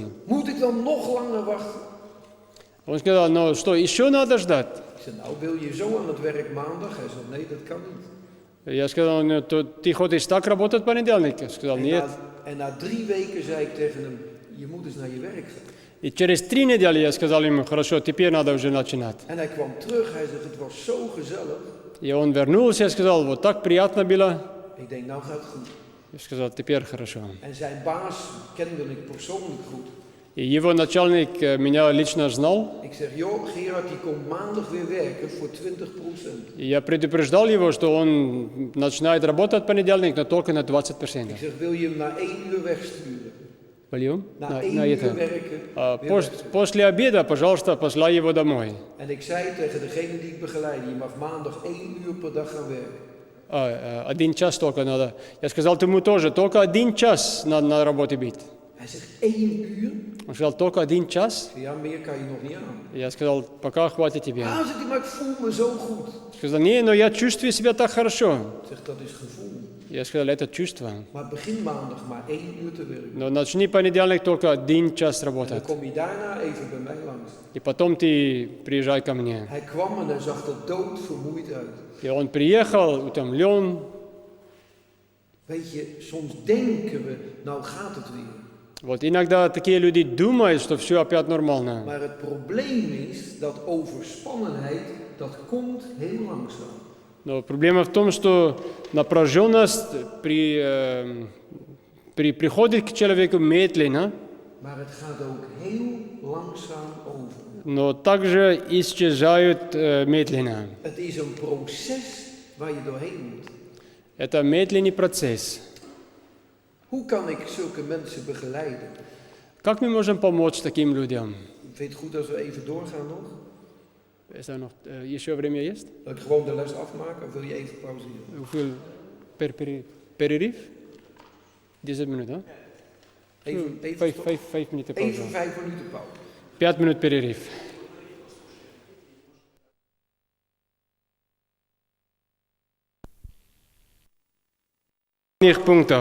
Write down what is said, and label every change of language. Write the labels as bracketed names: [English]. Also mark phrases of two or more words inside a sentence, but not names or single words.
[Dutch] Moet ik dan nog langer wachten? [Russian] Он сказал, ну что, еще надо ждать? [Dutch] Ik zeg, nou, wil je zo aan het werk maandag? Hij zegt, nee, dat kan niet. [Russian] Я сказал, ну, ты хочешь так работать в понедельник? Я сказал, нет. [Dutch] En na 3 weken zei ik tegen hem, je moet eens naar je werk gaan. [Russian] И через 3 недели я сказал ему, хорошо, теперь надо уже начинать. [Dutch] En hij kwam terug, hij zegt, het was zo gezellig. [Russian] И он вернулся, я сказал, вот так приятно было. [Dutch] Ik denk, nou gaat het goed. [Russian] Я сказал, теперь хорошо. [Dutch] En zijn baas kende ik persoonlijk goed. [Russian] И его начальник меня лично знал. [Dutch] Ik zeg, joh, Gerard, die komt maandag weer werken voor 20%. [Russian] И я предупреждал его, что он начинает работать в понедельник, но только на 20%. [Dutch] Ik zeg, wil je hem na 1 uur wegsturen? [Russian] Вольем? [Dutch] Na 1 uur werken. [Russian] После обеда, пожалуйста, посылай его домой. [Dutch] En ik zei tegen degene die ik begeleidde, je mag maandag 1 uur per dag gaan werken. [Russian] 1 час только надо. Я сказал ему тоже, только 1 час на работе быть. [Dutch] Hij zegt, 1 uur? [Russian] Он сказал, только 1 час. [Dutch] Ja, meer kan je nog niet aan. [Russian] Я сказал, пока хватит тебе. [Dutch] Ah, zegt hij, maar ik voel me zo goed. [Russian] Сказал, не, но я чувствую себя так хорошо. [Dutch] Ik zeg, dat is gevoel. [Russian] Я сказал, это чувство. [Dutch] Maar begin maandag maar 1 uur te werken. [Russian] Но начни понедельник только 1 час [Dutch] En dan [Russian] работать. [Dutch] kom je daarna even bij mij langs. [Russian] И потом ты приезжай ко мне. [Dutch] Hij kwam en hij zag er doodvermoeid uit. [Russian] И он приехал, утомлен. [Dutch] Weet je, soms denken we, nou gaat het weer. [Russian] Вот иногда такие люди думают, что все опять нормально. [Dutch] Maar het probleem is dat overspannenheid, dat komt heel langzaam. [Russian] Но проблема в том, что напряженность приходит к человеку медленно, [Dutch] Maar het gaat ook heel langzaam over. [Russian] но также исчезают медленно. [Dutch] Het is een proces waar je doorheen moet. [Russian] Это медленный процесс. [Dutch] Hoe kan ik zulke mensen begeleiden? [Russian] Как мы можем помочь таким людям? [Dutch] Vind je het goed als we even doorgaan nog? [Russian] Еще время есть? [Dutch] Dat ik gewoon de les afmaak of wil je even pauzeren? [Russian] Hoeveel перерыв? 10 минут, да? [Dutch] Even [Russian] 5 минут pauze. [Dutch] even 5 minuten pauze. [Russian] 5 минут перерыв. Пунктов.